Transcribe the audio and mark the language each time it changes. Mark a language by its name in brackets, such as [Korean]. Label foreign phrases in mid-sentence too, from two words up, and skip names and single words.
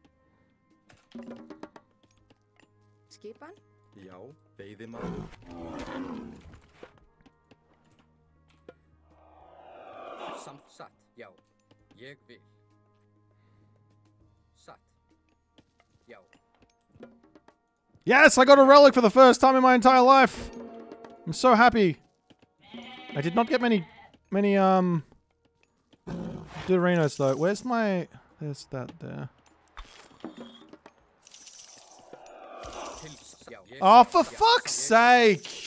[Icelandic] Skipan? Já, veiðimaður. Satt, já. Ég vil. Satt. Já. [English] Yes, I got a relic for the first time in my entire life. I'm so happy. I did not get many Doritos though. Where's my... There's that there. Oh, for fuck's sake!